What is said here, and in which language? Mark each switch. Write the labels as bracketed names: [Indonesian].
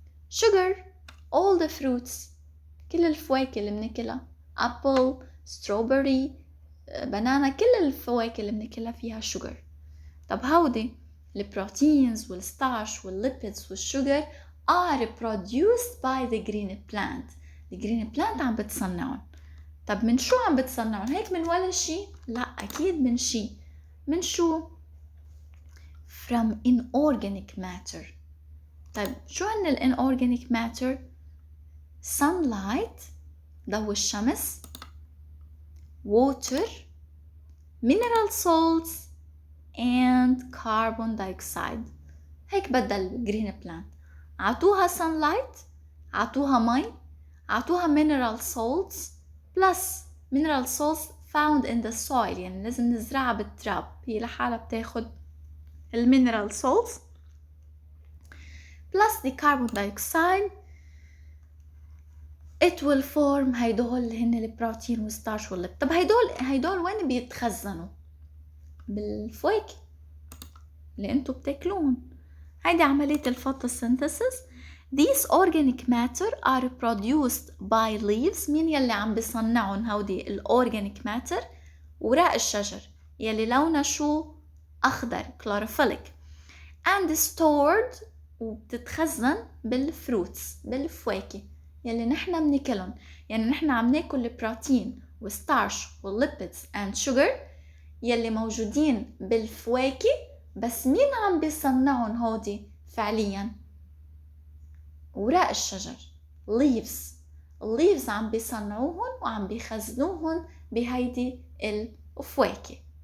[English] sugar all the fruits، [Arabic] كل الفواكه اللي بناكلها، apple، strawberry، بنانا، كل الفواكه اللي بناكلها فيها sugar. طب هودي البروتينز والستارش والليبيدز والشوجر [English] are produced by the green plant. the green plant [Arabic] عم بتصنعهم. طب من شو عم بتصنعهم؟ هيك من ولا شيء؟ لا، أكيد من شيء. من شو؟ [English] from inorganic matter. [Arabic] طيب شو هن [English] inorganic matter؟ sunlight، [Arabic] ضوء الشمس، [English] water، mineral salts and carbon dioxide. [Arabic] هيك بدها الجرين بلانت. عطوها sunlight، عطوها مي، عطوها [English] mineral salts plus mineral salts found in the soil، [Arabic] يعني لازم نزرعها بالتراب، هي لحالها بتاخد المينرال salts [English] plus the carbon dioxide. it will form [Arabic] هيدول هن البروتين والستارش والليبيد. طب هيدول وين بيتخزنوا؟ بالفواكه اللي انتو بتاكلون. هيدي عملية الفوتوسينثيسيس. [English] These organic matter are produced by leaves. [Arabic] مين يلي عم بيصنعون هودي الأورجانيك ماتر؟ وراء الشجر يلي لونها شو؟ أخضر، chlorophyll. [English] and stored [Arabic] وبتتخزن بالفروتس، بالفواكه يلي نحنا بناكلهم. يعني نحنا عم ناكل البروتين والستارش والليبيدز [English] and sugar [Arabic] يلي موجودين بالفواكه، بس مين عم بيصنعهم هودي فعليا؟ وراق الشجر، leaves عم بيصنعوهن وعم بيخزنوهن بهيدي الفواكه.